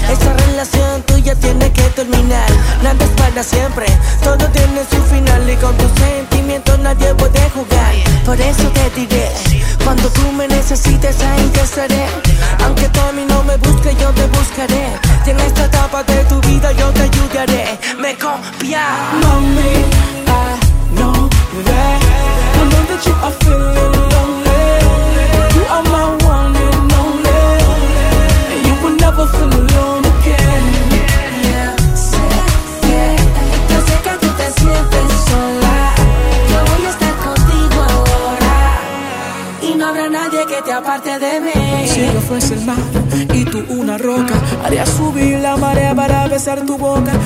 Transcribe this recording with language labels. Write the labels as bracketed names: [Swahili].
[Spanish] Esta relación tuya tiene que terminar. Nada es para siempre, todo tiene su final. Y con tus sentimientos nadie puede jugar. Por eso te diré, cuando tú me necesites ahí yo estaré. Aunque tú a mí no me busques, yo te buscaré. Y en esta etapa de tu vida yo te ayudaré. Me confía. [English] Mami, I know that, I know that you are feeling lonely. You are my one and only, and you will never feel alone again. [Spanish] Yo sé que tú te sientes sola, yo voy a estar contigo ahora, y no habrá nadie que te aparte de mí. Si yo fuese el mar y tú una roca, haría subir la marea para besar tu boca.